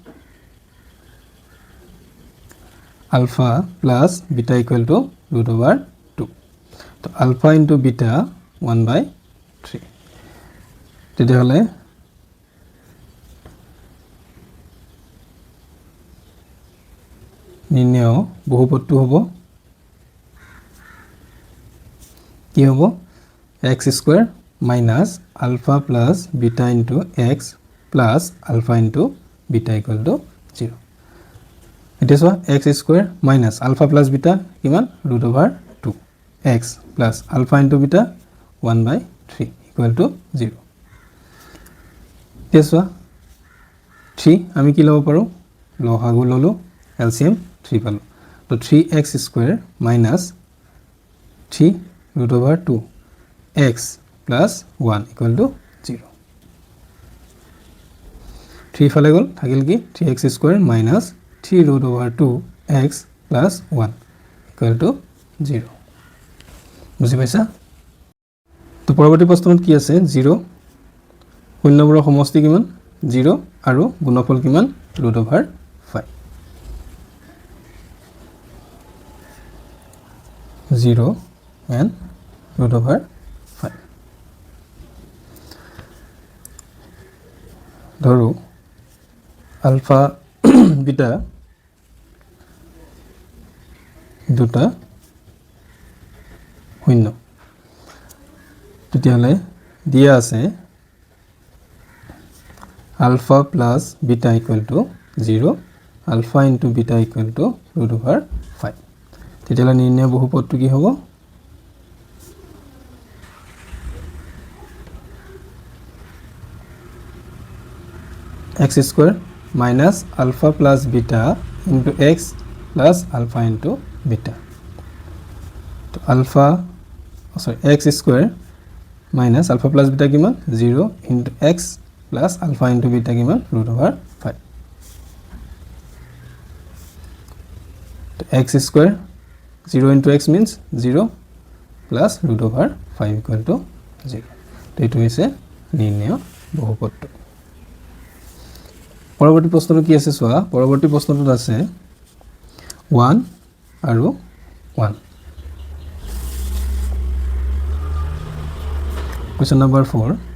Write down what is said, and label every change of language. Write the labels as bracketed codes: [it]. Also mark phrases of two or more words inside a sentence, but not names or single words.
[en] alpha plus beta equal to √2 তো alpha into beta 1/3 [as] তেতিয়াহলে নিৰ্ণয় বহুপদটো হ'ব কি হ'ব [en] x² minus alpha plus beta into x plus alpha into beta equal to 0 এটা সো x² minus alpha plus beta কিমান √2 x plus alpha into beta 1/3 equal to 0 [as] তেসো 3 আমি কি লব পাৰো লসাগু ললো LCM 3 পালো তো 3x² minus [en] 3√2 x plus 1 equal to 0 3 [as] ফালে গল থাকিল [en] কি 3x² minus 3√2 x plus 1 equal [as] to 0 বুজি পাইছা তো পৰৱৰ্তী প্ৰশ্নত কি আছে 0 শূন্যবোৰৰ সমষ্টি কিমান 0 আৰু গুণফল কিমান √5 0 and √5 ধৰো [en] alpha beta [as] দুটা শূন্য তেতিয়াহলে দিয়া আছে [en] alpha plus beta equal to 0 alpha into beta equal to √5 [as] তেতিয়াহলে নিৰ্ণয় বহুপদটো কি হ'ব [en] x² minus alpha plus beta into x plus alpha into beta তো alpha x² minus alpha plus beta কিমান 0 into x plus alpha into beta কিমান √5 [as] তো x² [en] 0 into x means 0 plus √5 equal to 0 [as] তো এটো হৈছে নিৰ্ণয় বহুপদটো পৰৱৰ্তী প্ৰশ্নটো কি আছে সোৱা পৰৱৰ্তী প্ৰশ্নটোত আছে 1 আৰু 1 [en] Question number 4.